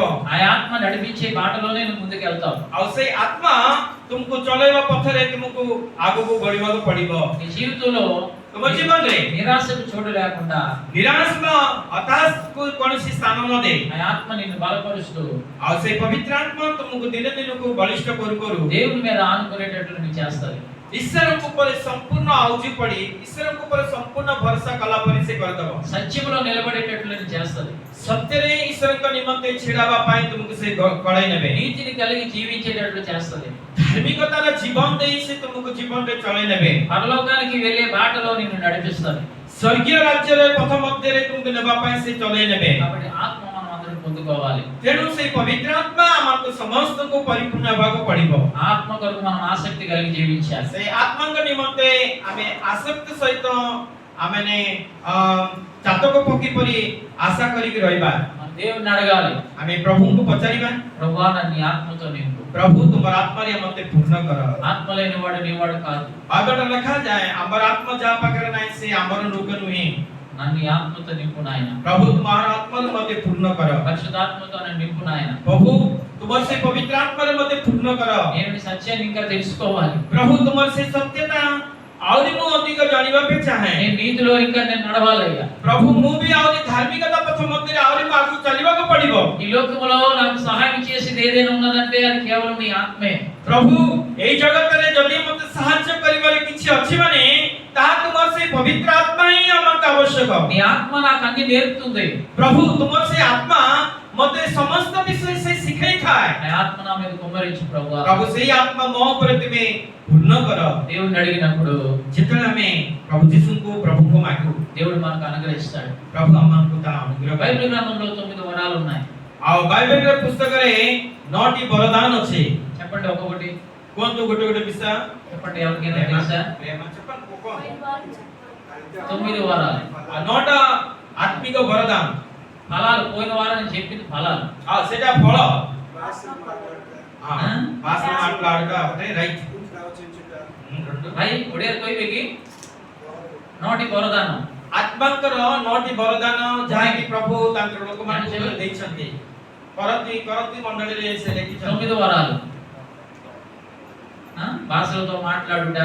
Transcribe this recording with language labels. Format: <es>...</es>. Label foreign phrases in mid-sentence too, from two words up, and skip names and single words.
<te>ఆ ఆత్మ నడిపించే బాటలోనే నువ్వు ముందుకు వెళ్తావు.</te> <or>ଆଉ ସେଇ ଆତ୍ମା ତୁମକୁ ଚଲେଇବା ପଥରେ ତୁମକୁ ଆଗକୁ ବଢିବାକୁ ପଡିବ।</or> <te>నీ జీవితంలో</te> <or>ତୁମ ଜୀବନରେ</or> <te>నిరాశకు చోటు లేకుండా</te> <or>ନିରାଶ ହତାଶକୁ କୌଣସି ସ୍ଥାନ ନ ଦେଇ</or> <te>ఆ ఆత్మ నిన్ను బలపరుస్తూ</te> <or>ଆଉ ସେଇ ପବିତ୍ର ଆତ୍ମା ତୁମକୁ ଦିନେ ଦିନକୁ ବଳିଷ୍ଠ କରୁ କରୁ</or> <te>దేవుని మీద ఆనుకునేటట్లు నీ చేస్తుంది.</te> <or>ଈଶ୍ୱରଙ୍କ ଉପରେ ସମ୍ପୂର୍ଣ୍ଣ ଆଉଜି ପଡି ଈଶ୍ୱରଙ୍କ ଉପରେ ସମ୍ପୂର୍ଣ୍ଣ ଭରସା କଲା ପରି ସେ କରିଦେବ।</or> <te>సత్యములో నిలబడేటట్లు నీ చేస్తుంది.</te> <or>ସତ୍ୟରେ ଈଶ୍ୱରଙ୍କ ନିମନ୍ତେ ଛିଡାବା ପାଇଁ ତୁମକୁ ସେ କଢାଇ ନେବେ।</or> <te>నీతిని కలిగి జీవించేటట్లు చేస్తుంది.</te> <or>ଧାର୍ମିକତାର ଜୀବନ ଦେଇ ସେ ତୁମକୁ ଜୀବନରେ ଚଳେଇ ନେବେ।</or> <te>పరలోకానికి వెళ్ళే బాటలో నిన్ను నడిపిస్తుంది.</te> <or>ସ୍ୱର୍ଗୀୟ ରାଜ୍ୟରେ ପଥ ମଧ୍ୟରେ ତୁମକୁ ନେବା ପାଇଁ ସେ ଚଳେଇ ନେବେ।</or> <te>కాబట్టి ఆత్మ మనం అందరం పొందుకోవాలి.</te> <or>ତେଣୁ ସେଇ ପବିତ୍ର ଆତ୍ମା ଆମକୁ ସମସ୍ତଙ୍କୁ ପରିପୂର୍ଣ୍ଣ ହେବାକୁ ପଡିବ।</or> <te>ఆత్మ కొరకు మనం ఆసక్తి కలిగి జీవించాలి.</te> <or>ସେଇ ଆତ୍ମାଙ୍କ ନିମନ୍ତେ ଆମେ ଆସକ୍ତି ସହିତ ଆମେ ଚାତକ ପକ୍ଷୀ ପରି ଆଶା କରିକି ରହିବା।</or> <te>మనం దేవుని అడగాలి,</te> <or>ଆମେ ପ୍ରଭୁଙ୍କୁ ପଚାରିବା,</or> <te>ప్రభువా నన్ను నీ ఆత్మతో నింపు.</te> <or>ପ୍ରଭୁ ତୁମର ଆତ୍ମାରେ ମତେ ପୂର୍ଣ୍ଣ କର।</or> <te>ఆత్మ లేనివాడు నీవాడు కాదు.</te> <or>ବାଇବେଲରେ ଲେଖାଯାଏ ଆମର ଆତ୍ମା ଯାହା ପାଖରେ ନାହିଁ ସେ ଆମର ଲୋକ ନୁହେଁ।</or> <te>నన్ను నీ ఆత్మతో నింపు నాయన.</te> <or>ପ୍ରଭୁ ତୁମର ଆତ୍ମାରେ ମତେ ପୂର୍ଣ୍ଣ କର।</or> <te>పరిశుద్ధాత్మతో నన్ను నింపు నాయన.</te> <or>ପ୍ରଭୁ ତୁମର ସେ ପବିତ୍ର ଆତ୍ମାରେ ମତେ ପୂର୍ଣ୍ଣ କର।</or> <te>నేను నీ సత్యాన్ని ఇంకా తెలుసుకోవాలి.</te> <or>ପ୍ରଭୁ ତୁମର ସେ ସତ୍ୟତା ଆହୁରି ମୁଁ ଅଧିକ ଜାଣିବା ପାଇଁ ଚାହେଁ।</or> <te>నేను నీతిలో ఇంకా నేను నడవాలయ్యా.</te> <or>ପ୍ରଭୁ ମୁଁ ବି ଆହୁରି ଧାର୍ମିକତା ପଥ ମଧ୍ୟରେ ଆହୁରି ଆଗକୁ ଚାଲିବାକୁ ପଡିବ।</or> <te>ఈ లోకములో నాకు సహాయం చేసేది ఏదైనా ఉన్నదంటే అది కేవలం నీ ఆత్మే.</te> <or>ପ୍ରଭୁ ଏଇ ଜଗତରେ ଯଦି ମତେ ସାହାଯ୍ୟ କରିବାରେ କିଛି ଅଛି ମାନେ ତାହା ତୁମର ସେ ପବିତ୍ର ଆତ୍ମା ହିଁ ଆମକୁ ଆବଶ୍ୟକ।</or> <te>నీ ఆత్మ నాకు అన్ని నేర్పుతుంది.</te> <or>ପ୍ରଭୁ ତୁମର ସେ ଆତ୍ମା ମତେ ସମସ୍ତ ବିଷୟ ସେ ଶିଖେଇଥାଏ।</or> <te>ఆ ఆత్మ నా మీద కుమ్మరించు ప్రభువా.</te> <or>ପ୍ରଭୁ ସେଇ ଆତ୍ମା ମୋ ଉପରେ ତୁମେ ପୂର୍ଣ୍ଣ କର।</or> <te>దేవుని అడిగినప్పుడు</te> <or>ଯେତେବେଳେ ଆମେ ପ୍ରଭୁ ଯୀଶୁଙ୍କୁ ପ୍ରଭୁଙ୍କୁ ମାଗୁ</or> <te>దేవుడు మనకు అనుగ్రహిస్తాడు.</te> <or>ପ୍ରଭୁ ଆମକୁ ତା ଅନୁଗ୍ରହ କରିବେ।</or> <te>బైబిల్ గ్రంథంలో 9 వరాలు ఉన్నాయి.</te> <or>ଆଉ ବାଇବେଲର పుస్తକରେ 9ଟି ବରଦାନ ଅଛି।</or> <te>చెప్పండి ఒక్కొక్కటి.</te> <or>କୁହନ୍ତୁ ଗୋଟେ ଗୋଟେ ବିଷୟ।</or> <te>చెప్పండి ఎవరికైనా తెలుసా? ప్రేమ చెప్పండి କୁହ। 9 వరాలు.</te> <or>9ଟା ଆତ୍ମିକ ବରଦାନ।</or> <te>ఫలాలు పోయిన వారం నేను చెప్పింది ఫలాలు.</te> <or>ସେଟା ଫଳ। ఆ?</or> <te>భాష మాట్లాడుట ఒకటే రైట్।</te> <or>ଭାଇ ଓଡ଼ିଆରେ କହିବେ କି? 9ଟି ବରଦାନ। ଆତ୍ମାଙ୍କର 9ଟି ବରଦାନ ଯାହାକି ପ୍ରଭୁ ତାଙ୍କର ଲୋକମାନଙ୍କୁ ଦେଇଛନ୍ତି। କରନ୍ତି ମଣ୍ଡଳୀରେ ସେ ଲେଖିଛନ୍ତି।</or> <te>9 వరాలు. భాషలతో మాట్లాడుట,</te>